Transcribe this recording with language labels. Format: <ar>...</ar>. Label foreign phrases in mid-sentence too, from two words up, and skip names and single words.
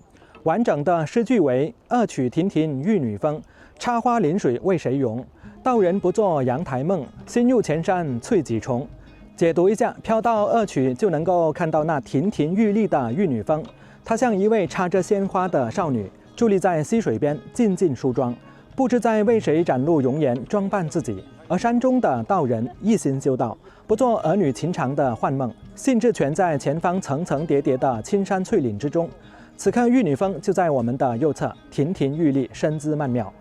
<zh>完整的詩句為：2曲亭亭玉女峰，插花臨水為誰容？道人不做陽台夢，新入前山翠幾重。解讀一下，飄到2曲就能夠看到那亭亭玉立的玉女峰，她像一位插着鮮花的少女，佇立在溪水邊靜靜梳妝，不知在為誰展露容顏，裝扮自己。而山中的道人一心修道，不做兒女情長的幻夢，興致全在前方層層疊疊的青山翠嶺之中。此刻玉女峰就在我們的右側，亭亭玉立，身姿曼妙。</zh>